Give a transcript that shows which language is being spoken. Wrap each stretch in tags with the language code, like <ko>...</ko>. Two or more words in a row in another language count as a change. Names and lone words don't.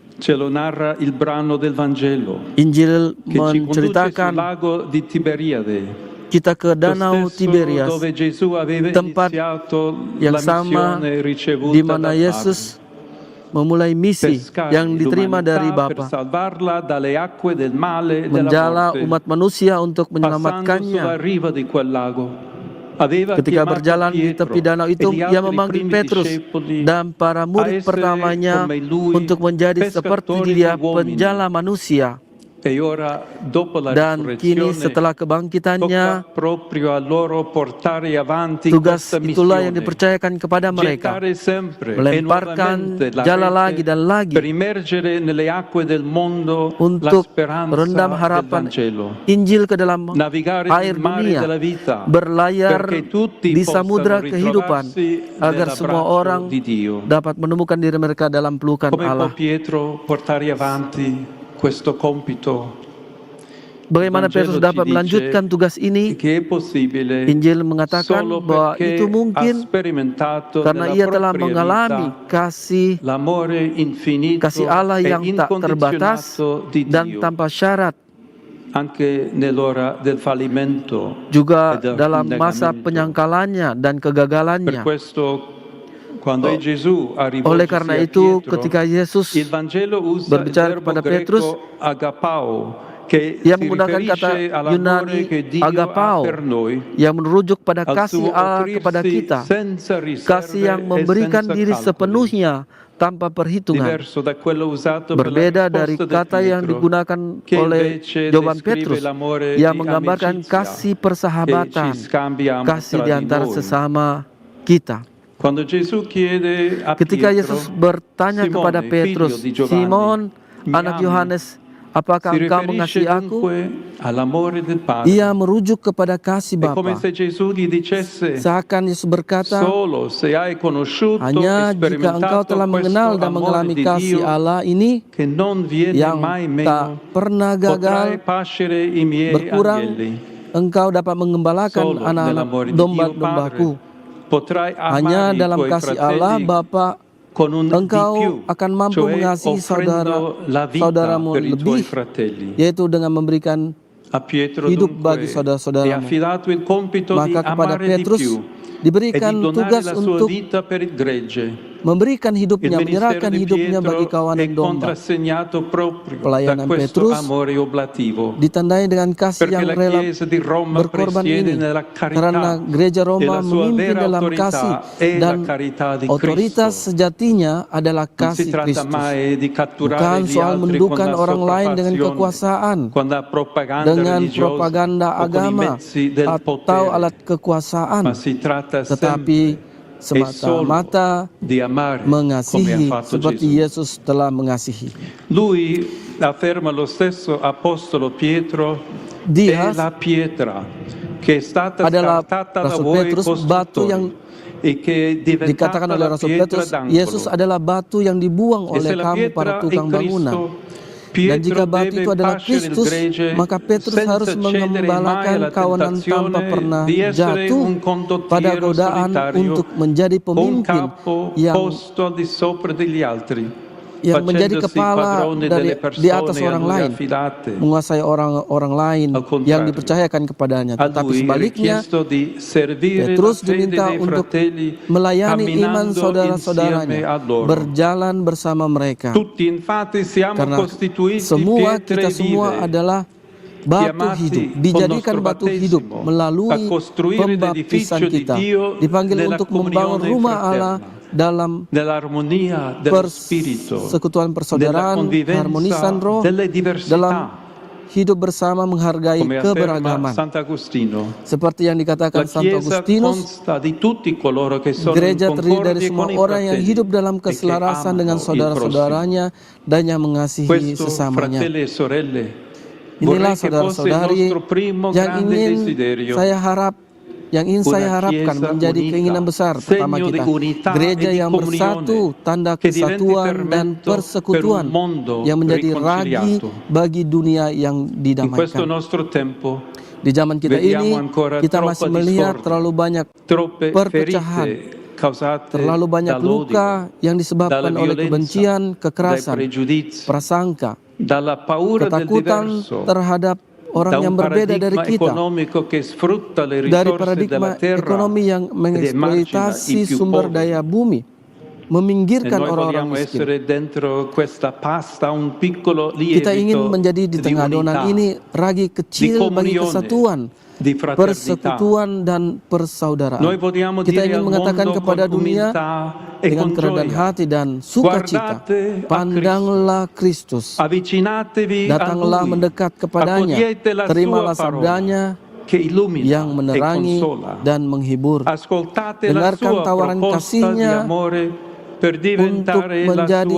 <id>Injil menceritakan kita ke Danau Tiberias, tempat yang sama di mana Yesus memulai misi yang diterima dari Bapa, menjala umat manusia untuk menyelamatkannya. Ketika berjalan di tepi danau itu, ia memanggil Petrus dan para murid pertamanya untuk menjadi seperti dia, penjala manusia.</id> <it>E ora, dopo la</it> <id>Dan kini</id> <it>risurrezione,</it> <id>setelah kebangkitannya,</id> <it>tocca proprio a loro portare avanti</it> <id>tugas</id> <it>questa</it> <id>itulah yang</id> <it>missione,</it> <id>dipercayakan kepada mereka.</id> <it>gettare sempre e</it> <id>Melemparkan</id> <it>nuovamente la</it> <id>jala lagi</id> <it>rete</it> <id>dan lagi</id> <it>per immergere nelle acque del mondo la</it> <id>untuk</id> <it>speranza</it> <id>merendam</id> <it>del</it> <id>harapan</id> <it>Vangelo,</it> <id>Injil ke dalam</id> <it>navigare</it> <id>air</id> <it>nel mare</it> <id>dunia,</id> <it>della vita,</it> <id>berlayar</id> <it>perché tutti</it> <id>di</id> <it>possano</it> <id>samudra kehidupan,</id> <it>ritrovarsi</it> <id>agar semua</id> <it>nell'abbraccio</it> <id>orang</id> <it>di Dio.</it> <id>dapat menemukan diri mereka dalam pelukan</id> <it>Come può</it> <id>Allah.</id> <it>Pietro portare avanti questo compito?</it> <id>Bagaimana Petrus dapat melanjutkan tugas ini?</id> <it>Che è possibile</it> <id>Injil mengatakan</id> <it>solo</it> <id>bahwa</id> <it>perché</it> <id>itu</id> <it>ha</it> <id>mungkin</id> <it>sperimentato</it> <id>karena</id> <it>nella</it> <id>ia telah</id> <it>propria</it> <id>mengalami</id> <it>vita</it> <id>kasih</id> <it>l'amore infinito</it> <id>Allah</id> <it>e</it> <id>yang tak terbatas</id> <it>incondizionato di</it> <id>dan</id> <it>Dio,</it> <id>tanpa syarat,</id> <it>anche nell'ora del fallimento</it> <id>juga</id> <it>e del</it> <id>dalam masa</id> <it>negamento.</it> <id>penyangkalannya dan</id> <it>Per</it> <id>kegagalannya.</id> <it>questo, quando Gesù ha</it> <id>Oleh</id> <it>rivolto</it> <id>karena</id> <it>a</it> <id>itu,</id> <it>Pietro,</it> <id>ketika Yesus</id> <it>il Vangelo usa il</it> <id>berbicara</id> <it>verbo</it> <id>kepada Petrus,</id> <it>greco agapao, che</it> <id>ia</id> <it>si</it> <id>menggunakan kata</id> <it>riferisce all'amore</it> <id>Yunani</id> <it>che Dio ha</it> <id>agapao</id> <it>per noi,</it> <id>yang merujuk pada</id> <it>al</it> <id>kasih</id> <it>suo</it> <id>Allah kepada</id> <it>offrirsi</it> <id>kita,</id> <it>senza</it> <id>kasih yang</id> <it>riserve e</it> <id>memberikan</id> <it>senza</it> <id>diri</id> <it>calcoli,</it> <id>sepenuhnya tanpa perhitungan.</id> <it>diverso da quello usato per la</it> <id>Berbeda dari</id> <it>risposta di</it> <id>kata yang</id> <it>Pietro,</it> <id>digunakan</id> <it>che</it> <id>oleh</id> <it>invece</it> <id>jawaban</id> <it>descrive</it> <id>Petrus</id> <it>l'amore</it> <id>yang</id> <it>di</it> <id>menggambarkan</id> <it>amicizia</it> <id>kasih</id> <it>che</it> <id>persahabatan,</id> <it>ci scambiamo</it> <id>kasih</id> <it>tra di</it> <id>di antara</id> <it>noi.</it> <id>sesama kita.</id> <it>Quando Gesù chiede a</it> <id>Ketika</id> <it>Pietro,</it> <id>Yesus bertanya kepada</id> <it>Simone,</it> <id>Petrus,</id> <it>figlio di Giovanni,</it> <id>Simon,</id> <it>mi</it> <id>anak</id> <it>ami?</it> <id>Yohanes, apakah</id> <it>Si</it> <id>engkau</id> <it>riferisce</it> <id>mengasihi aku?</id> <it>dunque all'amore del Padre.</it> <id>Ia merujuk kepada kasih</id> <it>È come</it> <id>Bapa.</id> <it>se Gesù gli dicesse,</it> <id>Seakan Yesus berkata,</id> <it>solo se hai conosciuto</it> <id>hanya</id> <it>e</it> <id>jika engkau</id> <it>sperimentato</it> <id>telah mengenal</id> <it>questo</it> <id>dan</id> <it>amore</it> <id>mengalami</id> <it>di</it> <id>kasih</id> <it>Dio</it> <id>Allah ini</id> <it>che non viene</it> <id>yang</id> <it>mai</it> <id>tak</id> <it>meno,</it> <id>pernah</id> <it>potrai</it> <id>gagal,</id> <it>pascere i miei</it> <id>berkurang,</id> <it>agnelli.</it> <id>engkau dapat mengembalakan</id> <it>Solo</it> <id>anak-anak</id> <it>nell'amore di Dio</it> <id>domba-dombaku.</id> <it>Padre potrai</it> <id>Hanya</id> <it>amare i</it> <id>dalam</id> <it>tuoi</it> <id>kasih Allah</id> <it>fratelli</it> <id>Bapa,</id> <it>con un di</it> <id>engkau</id> <it>più,</it> <id>akan mampu</id> <it>cioè</it> <id>mengasihi</id> <it>offrendo la vita</it> <id>saudaramu</id> <it>per i tuoi</it> <id>lebih,</id> <it>fratelli.</it> <id>yaitu dengan memberikan</id> <it>A Pietro</it> <id>hidup</id> <it>dunque</it> <id>bagi</id> <it>è</it> <id>saudara-saudaramu.</id> <it>affidato il compito di</it> <id>Maka kepada</id> <it>amare di</it> <id>Petrus</id> <it>più e</it> <id>diberikan</id> <it>di donare</it> <id>tugas</id> <it>la sua</it> <id>untuk</id> <it>vita per il gregge.</it> <id>memberikan</id> <it>Il</it> <id>hidupnya,</id> <it>ministero</it> <id>menyerahkan</id> <it>di</it> <id>hidupnya bagi</id> <it>Pietro</it> <id>kawanan</id> <it>è</it> <id>domba.</id> <it>contrassegnato proprio da</it> <id>Pelayanan</id> <it>questo</it> <id>Petrus</id> <it>amore oblativo.</it> <id>ditandai dengan kasih</id> <it>Perché</it> <id>yang</id> <it>la</it> <id>rela</id> <it>Chiesa di Roma</it> <id>berkorban</id> <it>presiede</it> <id>ini,</id> <it>nella</it> <id>karena</id> <it>carità</it> <id>gereja</id> <it>e</it> <id>Roma</id> <it>la sua</it> <id>memimpin</id> <it>vera</it> <id>dalam kasih</id> <it>autorità è la</it> <id>dan</id> <it>carità di</it> <id>otoritas</id> <it>Cristo.</it> <id>sejatinya adalah</id> <it>Non si</it> <id>kasih</id> <it>tratta</it> <id>Kristus.</id> <it>mai di catturare</it> <id>Bukan</id> <it>gli</it> <id>soal</id> <it>altri con</it> <id>mendudukan</id> <it>la</it> <id>orang lain dengan</id> <it>sopraffazione,</it> <id>kekuasaan,</id> <it>con la propaganda</it> <id>dengan</id> <it>religiosa</it> <id>propaganda</id> <it>o con i</it> <id>agama</id> <it>mezzi del</it> <id>atau</id> <it>potere,</it> <id>alat kekuasaan,</id> <it>ma si tratta</it> <id>tetapi</id> <it>sempre e solo</it> <id>semata-mata</id> <it>di amare come ha</it> <id>mengasihi</id> <it>fatto</it> <id>seperti</id> <it>Gesù.</it> <id>Yesus telah mengasihi.</id> <it>Lui afferma lo stesso apostolo Pietro,</it> <id>Dia</id> <it>è la pietra che è stata</it> <id>adalah</id> <it>scartata da</it> <id>Rasul</id> <it>voi</it> <id>Petrus, batu yang</id> <it>costruttori e che è</it> <id>dikatakan</id> <it>diventata</it> <id>oleh</id> <it>la</it> <id>Rasul</id> <it>pietra</it> <id>Petrus, Yesus</id> <it>d'angolo.</it> <id>adalah batu yang dibuang</id> <it>E</it> <id>oleh</id> <it>se la</it> <id>kamu para</id> <it>pietra è</it> <id>tukang bangunan.</id> <it>Cristo,</it> <id>Dan jika</id> <it>Pietro</it> <id>batu itu</id> <it>deve</it> <id>adalah</id> <it>pascere il</it> <id>Kristus,</id> <it>gregge</it> <id>maka Petrus harus</id> <it>senza cedere mai</it> <id>mengembalakan</id> <it>alla</it> <id>kawanan tanpa</id> <it>tentazione</it> <id>pernah</id> <it>di essere</it> <id>jatuh</id> <it>un</it> <id>pada</id> <it>condottiero</it> <id>godaan</id> <it>solitario</it> <id>untuk menjadi</id> <it>o un</it> <id>pemimpin</id> <it>capo</it> <id>yang</id> <it>posto al di sopra degli altri,</it> <id>menjadi</id> <it>facendosi</it> <id>kepala</id> <it>padrone delle</it> <id>di atas</id> <it>persone a</it> <id>orang</id> <it>lui</it> <id>lain,</id> <it>affidate.</it> <id>menguasai orang lain</id> <it>Al contrario,</it> <id>yang dipercayakan kepadanya.</id> <it>A</it> <id>Tetapi</id> <it>lui è</it> <id>sebaliknya,</id> <it>richiesto di servire la</it> <id>Petrus</id> <it>fede</it> <id>diminta</id> <it>dei</it> <id>untuk</id> <it>fratelli</it> <id>melayani iman</id> <it>camminando</it> <id>saudara-saudaranya,</id> <it>insieme a loro.</it> <id>berjalan bersama mereka.</id> <it>Tutti infatti siamo</it> <id>Karena</id> <it>costituiti</it> <id>semua</id> <it>pietre</it> <id>kita semua</id> <it>vive,</it> <id>adalah batu</id> <it>chiamati</it> <id>hidup,</id> <it>con</it> <id>dijadikan</id> <it>nostro</it> <id>batu hidup</id> <it>battesimo</it> <id>melalui</id> <it>a costruire</it> <id>pembaptisan</id> <it>l'edificio di</it> <id>kita,</id> <it>Dio</it> <id>dipanggil</id> <it>nella</it> <id>untuk membangun</id> <it>comunione</it> <id>rumah Allah</id> <it>fraterna,</it> <id>dalam</id> <it>nell'armonia dello spirito,</it> <id>persekutuan</id> <it>nella</it> <id>persaudaraan,</id> <it>convivenza</it> <id>keharmonisan roh,</id> <it>delle</it> <id>dalam</id> <it>diversità,</it> <id>hidup bersama menghargai</id> <it>come afferma</it> <id>keberagaman.</id> <it>Sant'Agostino.</it> <id>Seperti yang</id> <it>La</it> <id>dikatakan Santo</id> <it>Chiesa</it> <id>Agustinus,</id> <it>consta di tutti coloro che sono in</it> <id>gereja terdiri dari</id> <it>concordia</it> <id>semua</id> <it>con i</it> <id>orang yang</id> <it>fratelli</it> <id>hidup dalam</id> <it>e che</it> <id>keselarasan dengan</id> <it>amano il prossimo.</it> <id>saudara-saudaranya dan yang mengasihi</id> <it>Questo,</it> <id>sesamanya.</id> <it>fratelli e sorelle,</it> <id>Inilah</id> <it>vorrei che fosse il</it> <id>saudara-saudari</id> <it>nostro primo</it> <id>yang</id> <it>grande</it> <id>ingin</id> <it>desiderio.</it> <id>saya harapkan</id> <it>Chiesa</it> <id>menjadi</id> <it>unita,</it> <id>keinginan besar pertama</id> <it>segno di</it> <id>kita.</id> <it>unità</it> <id>Gereja</id> <it>e di</it> <id>yang bersatu,</id> <it>comunione,</it> <id>tanda</id> <it>che diventi</it> <id>kesatuan dan</id> <it>fermento</it> <id>persekutuan</id> <it>per un mondo</it> <id>yang menjadi ragi</id> <it>riconciliato.</it> <id>bagi dunia yang</id> <it>In questo</it> <id>didamaikan.</id> <it>nostro tempo,</it> <id>Di zaman kita</id> <it>vediamo</it> <id>ini,</id> <it>ancora</it> <id>kita</id> <it>troppa</it> <id>masih melihat</id> <it>discordia,</it> <id>terlalu banyak</id> <it>troppe</it> <id>perpecahan,</id> <it>ferite causate</it> <id>terlalu banyak</id> <it>dall'odio,</it> <id>luka yang disebabkan</id> <it>dalla</it> <id>oleh</id> <it>violenza,</it> <id>kebencian,</id> <it>dai</it> <id>kekerasan,</id> <it>pregiudizi,</it> <id>prasangka,</id> <it>dalla paura del</it> <id>ketakutan</id> <it>diverso,</it> <id>terhadap orang</id> <it>da</it> <id>yang</id> <it>un</it> <id>berbeda dari</id> <it>paradigma</it> <id>kita,</id> <it>economico che sfrutta le</it> <id>dari</id> <it>risorse</it> <id>paradigma</id> <it>della terra</it> <id>ekonomi yang</id> <it>ed emargina</it> <id>mengeksploitasi</id> <it>i più</it> <id>sumber</id> <it>poveri.</it> <id>daya bumi,</id> <it>E</it> <id>meminggirkan</id> <it>noi</it> <id>orang-orang</id> <it>vogliamo</it> <id>miskin.</id> <it>essere dentro questa pasta un piccolo</it> <id>Kita ingin</id> <it>lievito</it> <id>menjadi di</id> <it>di</it> <id>tengah adonan</id> <it>unità,</it> <id>ini ragi</id> <it>di</it> <id>kecil bagi</id> <it>comunione,</it> <id>kesatuan,</id> <it>di fraternità.</it> <id>persekutuan dan persaudaraan.</id> <it>Noi vogliamo</it> <id>Kita</id> <it>dire</it> <id>ingin</id> <it>al</it> <id>mengatakan</id> <it>mondo</it> <id>kepada</id> <it>con</it> <id>dunia</id> <it>umiltà e</it> <id>dengan</id> <it>con</it> <id>kerendahan</id> <it>gioia,</it> <id>hati dan sukacita,</id> <it>guardate a</it> <id>pandanglah Kristus,</id> <it>avvicinatevi a</it> <id>datanglah</id> <it>Lui,</it> <id>mendekat kepadanya,</id> <it>accogliete la</it> <id>terimalah</id> <it>sua parola</it> <id>sabdanya</id> <it>che illumina</it> <id>yang</id> <it>e</it> <id>menerangi</id> <it>consola.</it> <id>dan menghibur.</id> <it>Ascoltate la</it> <id>Dengarkan</id> <it>sua</it> <id>tawaran</id> <it>proposta di</it> <id>kasihnya</id> <it>amore per diventare la</it> <id>menjadi</id>